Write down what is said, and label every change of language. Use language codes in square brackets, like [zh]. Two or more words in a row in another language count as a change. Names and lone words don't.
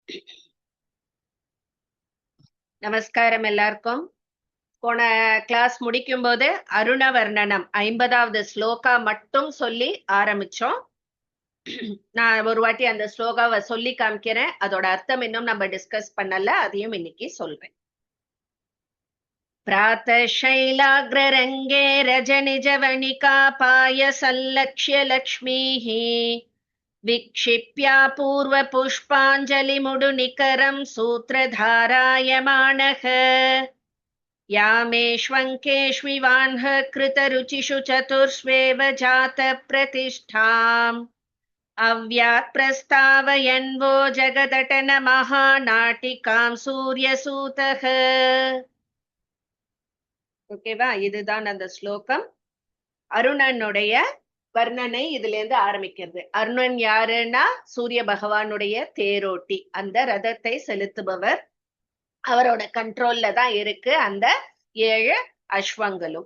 [ta] நமஸ்காரம் எல்லாருக்கும். போன கிளாஸ் முடிக்கும் போது அருணவர்ணனம் 50வது ஸ்லோகா மட்டும் சொல்லி ஆரம்பிச்சோம். நான் ஒரு வாட்டி அந்த ஸ்லோகாவை சொல்லி காமிக்கிறேன். அதோட அர்த்தம் இன்னும் நம்ம டிஸ்கஸ் பண்ணல, அதையும் இன்னைக்கு சொல்றேன். [sa] प्रातःशैलाग्ररङ्गे रजनिजवनिकापाय सल्लक्ष्य लक्ष्मीः विक्षिप्या पूर्वपुष्पाञ्जलिमुडुनिकरं सूत्रधारायमाणः यामेष्वङ्केष्विवाह्न कृतरुचिषु चतुर्ष्वेव जातप्रतिष्ठाम् अव्यात् प्रस्तावयन्वो जगदटन महानाटिकां सूर्यसूतः. [ta] ஓகேவா? இதுதான் அந்த ஸ்லோகம். அருணனுடைய வர்ணனை இதுல இருந்து ஆரம்பிக்கிறது. அருணன் யாருன்னா சூரிய பகவானுடைய தேரோட்டி, அந்த ரதத்தை செலுத்துபவர். அவரோட கண்ட்ரோல்ல தான் இருக்கு அந்த 7 அஸ்வங்களும்.